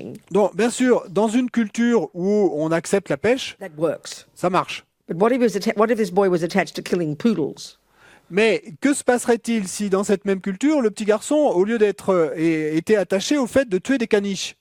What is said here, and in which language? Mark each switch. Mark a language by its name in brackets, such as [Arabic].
[French] Donc, bien sûr, dans une culture où on accepte la pêche, ça marche. [English] But what if this boy was attached to killing poodles? [French] Mais que se passerait-il si, dans cette même culture, le petit garçon, au lieu d'être était attaché au fait de tuer des caniches?